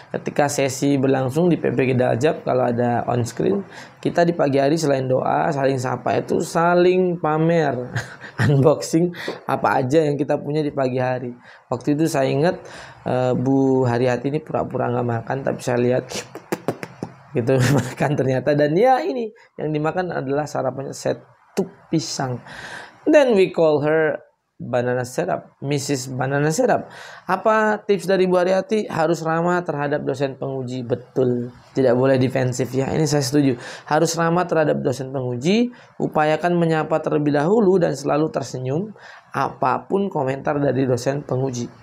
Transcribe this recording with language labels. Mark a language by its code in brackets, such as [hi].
[id] Ketika sesi berlangsung di PPG Daljab, kalau ada on screen, kita di pagi hari selain doa, saling sapa itu saling pamer unboxing apa aja yang kita punya di pagi hari. Waktu itu saya ingat Bu Haryati ini pura-pura nggak makan, tapi saya lihat gitu makan ternyata, dan ya ini yang dimakan adalah sarapannya setup pisang. [en] Then we call her banana syrup, Mrs. Banana Syrup. [id] Apa tips dari Bu Haryati? Harus ramah terhadap dosen penguji. Betul, tidak boleh defensif ya, ini saya setuju. Harus ramah terhadap dosen penguji, upayakan menyapa terlebih dahulu dan selalu tersenyum apapun komentar dari dosen penguji.